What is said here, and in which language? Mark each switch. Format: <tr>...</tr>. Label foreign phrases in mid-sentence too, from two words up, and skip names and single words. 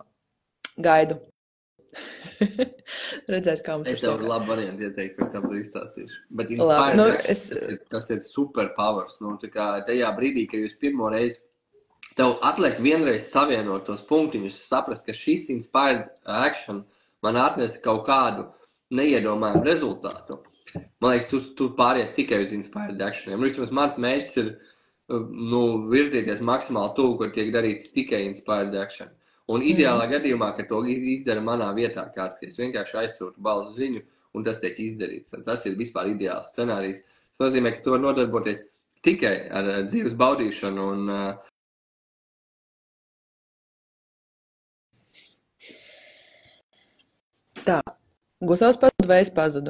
<lv>Gaidu. Redzēs, kā mums es tev labu variantu ieteiktu, pēc tam tu izstāstīšu. Bet tas ir superpowers. Tā kā tajā brīdī, kad jūs pirmo reizi tev atliek vienreiz savienot tos punktiņus, saprast, ka šis</lv> <en>inspired action</en> <lv>man atnesa kaut kādu neiedomājumu rezultātu. Man liekas, tu pāries tikai uz</lv> <en>inspired actioniem.</en> <lv>Vismaz mans mērķis ir virzīties maksimāli tuvu, kur tiek darīts tikai</lv> <en>inspired action.</en> <lv>Un ideālā gadījumā, ka to izdara manā vietā kāds, ka es vienkārši aizsūtu balsu ziņu un tas tiek izdarīts. Un tas ir vispār ideāls scenārijs. Tas nozīmē, ka tu vari nodarboties tikai ar dzīves baudīšanu un Tā, Gustavs pazudu vai es pazudu?</lv>